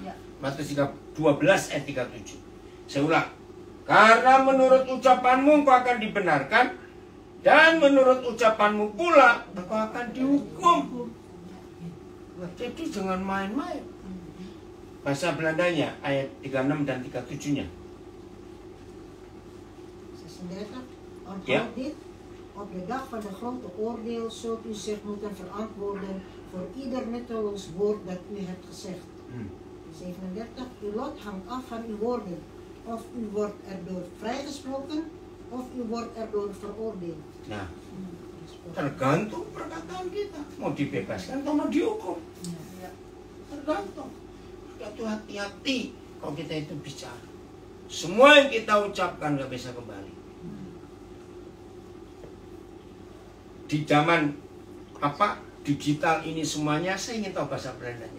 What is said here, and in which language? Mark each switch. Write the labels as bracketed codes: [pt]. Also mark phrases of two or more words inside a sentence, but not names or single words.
[id] Matius 12 ayat 37. Saya ulang. Karena menurut ucapanmu engkau akan dibenarkan, dan menurut ucapanmu pula engkau akan dihukum. Jadi jangan main-main. Bahasa Belandanya ayat 36 dan 37-nya. [nl] Ja. Op de dag van de grote oordeel zult u zich moeten verantwoorden voor ieder nutteloos woord dat u hebt gezegd. 37. Uw lot hangt af van uw woorden. Of u wordt erdoor vrijgesproken, of u wordt erdoor veroordeeld. [id] Nah, tergantung perkataan kita. Mau dibebaskan atau mau dihukum. Tergantung. Sudah hati-hati kalau kita itu bicara. Semua yang kita ucapkan gak bisa kembali. Di zaman digital ini semuanya, saya ingin tahu bahasa Belandanya.